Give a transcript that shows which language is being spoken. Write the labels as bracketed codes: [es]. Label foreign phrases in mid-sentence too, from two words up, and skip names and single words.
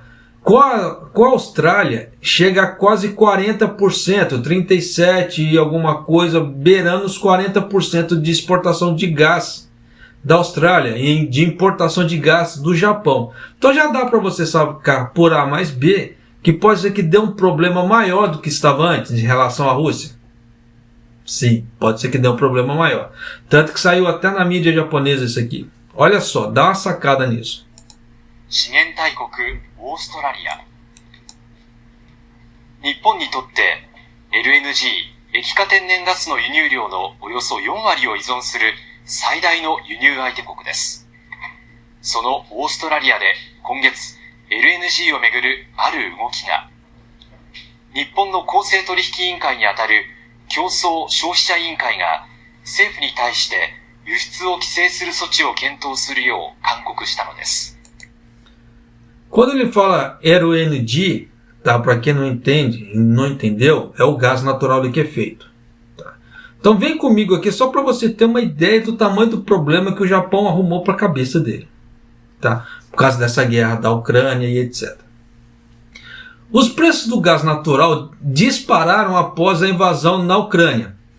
[pt] Com a Austrália, chega a quase 40%, 37% e alguma coisa, beirando os 40% de exportação de gás da Austrália e de importação de gás do Japão. Então já dá para você sacar por A mais B que pode ser que dê um problema maior do que estava antes em relação à Rússia. Sim, pode ser que dê um problema maior. Tanto que saiu até na mídia japonesa isso aqui. Olha só, dá uma sacada nisso. [ja] 資源大国オーストラリア。日本にとって LNG 液化天然ガスの輸入量のおよそ4割を依存する最大の輸入相手国です。そのオーストラリアで今月 LNG をめぐるある動きが、日本の公正取引委員会にあたる競争消費者委員会が政府に対して輸出を規制する措置を検討するよう勧告したのです。 [pt] Quando ele fala LNG, tá? Para quem não entende, não entendeu, é o gás natural liquefeito. Tá? Então vem comigo aqui só para você ter uma ideia do tamanho do problema que o Japão arrumou para a cabeça dele. Tá? Por causa dessa guerra da Ucrânia e etc. Os preços do gás natural dispararam após a invasão na Ucrânia.